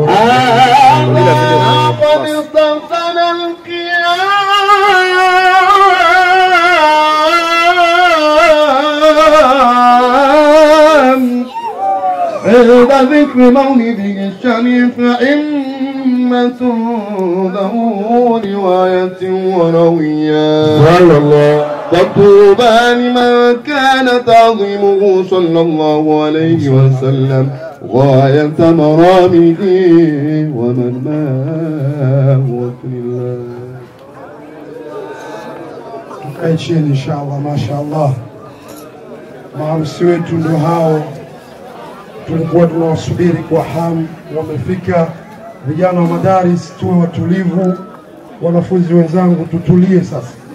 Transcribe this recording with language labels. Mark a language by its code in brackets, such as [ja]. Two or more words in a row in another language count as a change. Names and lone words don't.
[ar] قد استغفر القيام عند ذكر مولده الشريف أئمة ذو رواية ورويات صلى الله فطوبى لمن كان تعظيمه صلى الله عليه وسلم غاية مرامه ومن ماهوة لله. [sw] Tukae chini inshallah. Mashaallah, maharusi wetu ndio hao, tulikuwa tunawasubiri kwa hamu, wamefika. Vijana wa madaris, tuwe watulivu. Wanafunzi wenzangu, tutulie sasa.